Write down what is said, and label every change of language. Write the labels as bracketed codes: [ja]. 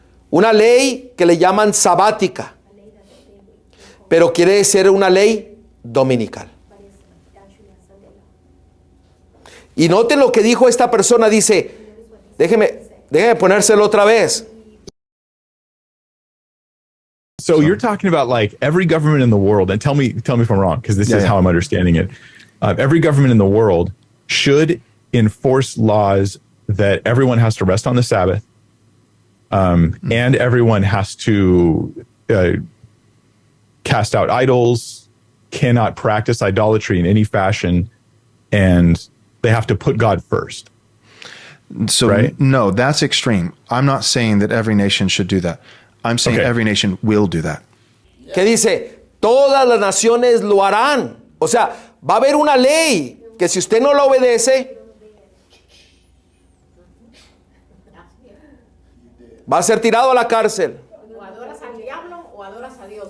[es] Una ley que le llaman sabática, pero quiere ser una ley dominical. Y noten lo que dijo esta persona, dice, déjeme ponérselo otra vez. [en] So you're talking about like every government in the world, and tell me if I'm wrong, because this is how I'm understanding it. Every government in the world should enforce laws that everyone has to rest on the Sabbath, and everyone has to cast out idols, cannot practice idolatry in any fashion, and they have to put God first. So Right? no, that's extreme. I'm not saying that every nation should do that. I'm saying Okay. every nation will do that. [es] Que dice, todas las naciones lo harán. O sea, va a haber una ley que si usted no la obedece, va a ser tirado a la cárcel. O adoras al diablo o adoras a Dios.